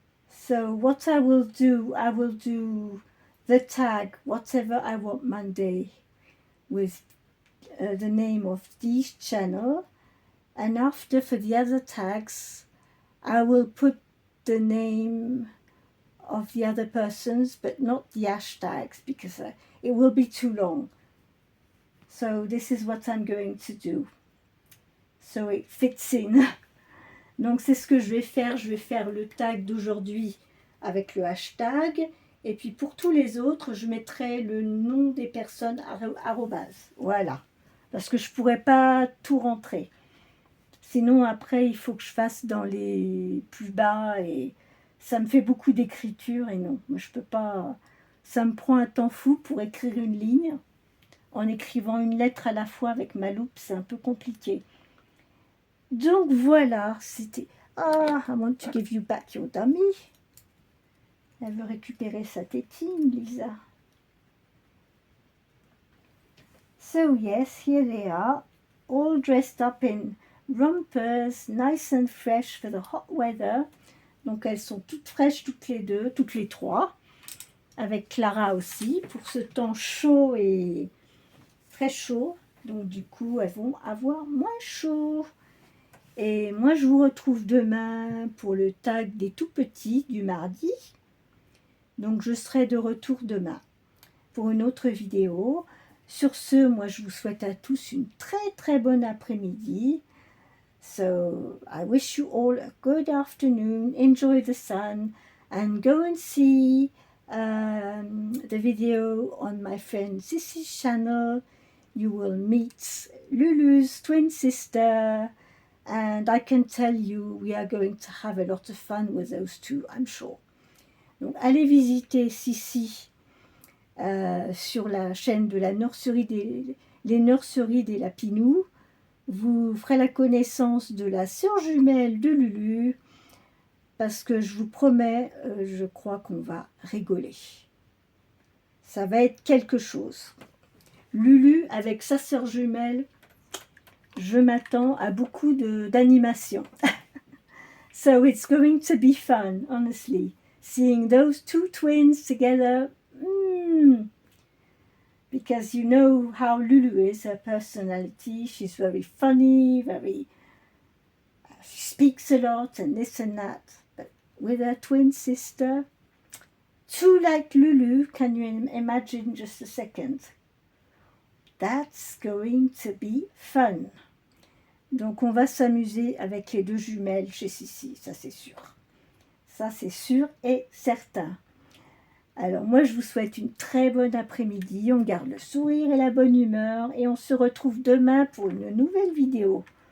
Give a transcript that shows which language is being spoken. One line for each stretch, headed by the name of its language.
English: So what I will do the tag Whatever I Want Monday with the name of Dee's channel, and after for the other tags I will put the name of the other persons but not the hashtags because it will be too long. So this is what I'm going to do. So it fits in.
French: Donc c'est ce que je vais faire le tag d'aujourd'hui avec le hashtag, et puis pour tous les autres je mettrai le nom des personnes arrobase. Voilà, parce que je pourrais pas tout rentrer. Sinon après il faut que je fasse dans les plus bas et ça me fait beaucoup d'écriture et non, moi je peux pas, ça me prend un temps fou pour écrire une ligne. En écrivant une lettre à la fois avec ma loupe, c'est un peu compliqué. Donc voilà, c'était...
English: Ah, I want to give you back your dummy.
French: Elle veut récupérer sa tétine, Lisa.
English: So yes, here they are, all dressed up in rompers, nice and fresh for the hot weather.
French: Donc elles sont toutes fraîches toutes les deux, toutes les trois, avec Clara aussi, pour ce temps chaud et très chaud. Donc du coup, elles vont avoir moins chaud. Et moi, je vous retrouve demain pour le tag des tout petits du mardi. Donc, je serai de retour demain pour une autre vidéo. Sur ce, moi, je vous souhaite à tous une très, très bonne après-midi.
English: So, I wish you all a good afternoon. Enjoy the sun and go and see the video on my friend Sissy's channel. You will meet Lulu's twin sister. And I can tell you, we are going to have a lot of fun with those two, I'm sure.
French: Donc, allez visiter Sissy sur la chaîne de la nurserie les nurseries des Lapinous. Vous ferez la connaissance de la sœur jumelle de Lulu. parce que je vous promets, je crois qu'on va rigoler. Ça va être quelque chose. Lulu avec sa sœur jumelle, je m'attends à beaucoup d'animation.
English: So it's going to be fun, honestly. Seeing those two twins together, because you know how Lulu is, her personality. She's very funny, she speaks a lot and this and that. But with her twin sister, two like Lulu, can you imagine just a second? That's going to be fun.
French: Donc on va s'amuser avec les deux jumelles chez Sissi, ça c'est sûr. Ça c'est sûr et certain. Alors moi je vous souhaite une très bonne après-midi, on garde le sourire et la bonne humeur et on se retrouve demain pour une nouvelle vidéo.